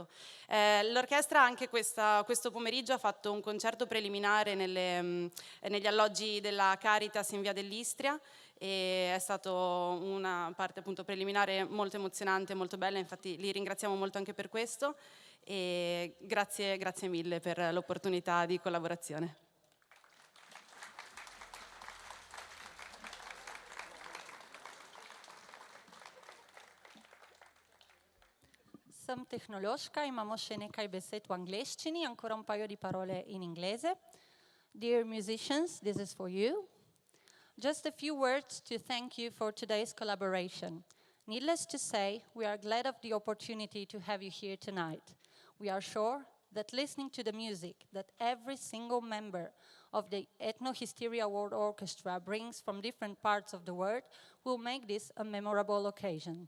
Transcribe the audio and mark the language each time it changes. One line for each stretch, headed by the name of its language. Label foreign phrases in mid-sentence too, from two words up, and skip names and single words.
Italian: L'orchestra anche questo pomeriggio ha fatto un concerto preliminare negli alloggi della Caritas in via Dell'Istria e è stato una parte appunto preliminare molto emozionante, molto bella, infatti li ringraziamo molto anche per questo e grazie mille per l'opportunità di collaborazione.
Slovenian: Sem tehnološka, imamo še nekaj besed v angleščini,
Italian: ancora un paio di parole in inglese.
English: Dear musicians, this is for you. Just a few words to thank you for today's collaboration. Needless to say, we are glad of the opportunity to have you here tonight. We are sure that listening to the music that every single member of the Etnohisteria World Orchestra brings from different parts of the world will make this a memorable occasion.